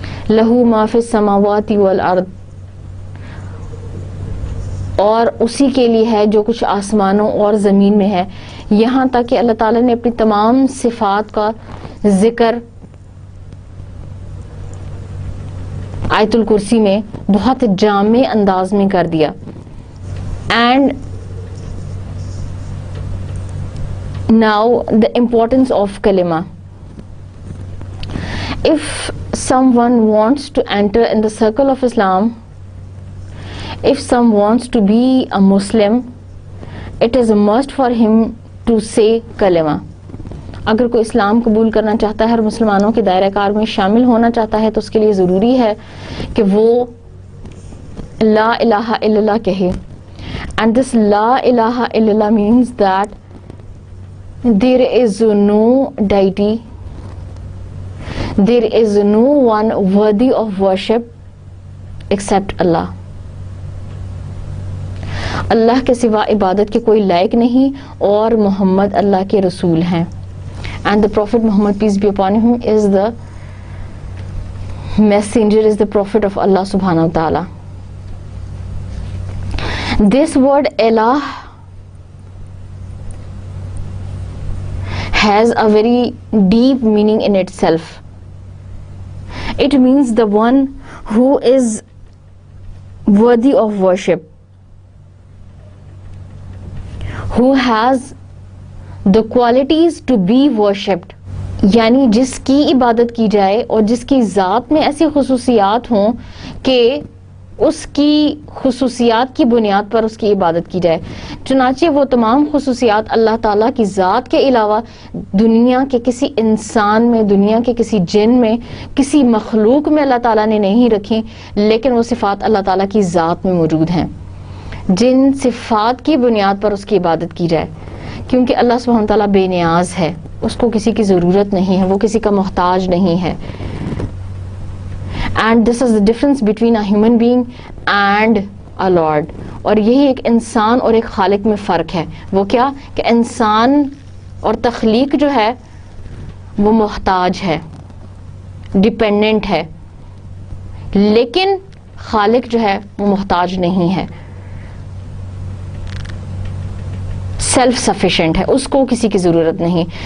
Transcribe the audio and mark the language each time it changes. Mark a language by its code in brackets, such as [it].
[ar] لہ ما فی السماوات والارض، [ur] اور اسی کے لیے ہے جو کچھ آسمانوں اور زمین میں ہے. یہاں تک کہ اللہ تعالیٰ نے اپنی تمام صفات کا ذکر آیت الکرسی میں بہت جامع انداز میں کر دیا. [en] And now the importance of kalima. If someone wants to enter in the circle of Islam, if someone wants to be a Muslim, it is a must for him to say kalima. [ur] اگر کوئی اسلام قبول کرنا چاہتا ہے اور مسلمانوں کے دائرہ کار میں شامل ہونا چاہتا ہے تو اس کے لیے ضروری ہے کہ وہ [ar] لا الہ الا اللہ [ur] کہے. [en] And this [ar] لا الہ الا اللہ [en] means that there is no deity, there is no one worthy of worship except Allah. [ur] اللہ کے سوا عبادت کے کوئی لائق نہیں اور محمد اللہ کے رسول ہیں. [en] And the Prophet Muhammad, peace be upon him, is the messenger, is the prophet of Allah subhanahu wa ta'ala. This word Allah has a very deep meaning in itself. It means the one who is worthy of worship, who has the qualities to be worshipped. [ur] یعنی جس کی عبادت کی جائے اور جس کی ذات میں ایسی خصوصیات ہوں کہ اس کی خصوصیات کی بنیاد پر اس کی عبادت کی جائے. چنانچہ وہ تمام خصوصیات اللہ تعالیٰ کی ذات کے علاوہ دنیا کے کسی انسان میں، دنیا کے کسی جن میں، کسی مخلوق میں اللہ تعالیٰ نے نہیں رکھی، لیکن وہ صفات اللہ تعالیٰ کی ذات میں موجود ہیں. جن صفات کی بنیاد پر اس کی عبادت کی جائے، کیونکہ اللہ سبحانہ تعالیٰ بے نیاز ہے، اس کو کسی کی ضرورت نہیں ہے، وہ کسی کا محتاج نہیں ہے. [en] And this is the difference between a human being and a lord. [ur] اور یہی ایک انسان اور ایک خالق میں فرق ہے. وہ کیا کہ انسان اور تخلیق جو ہے وہ محتاج ہے، ڈپینڈنٹ ہے، لیکن خالق جو ہے وہ محتاج نہیں ہے، سیلف سفیشینٹ ہے، اس کو کسی کی ضرورت نہیں.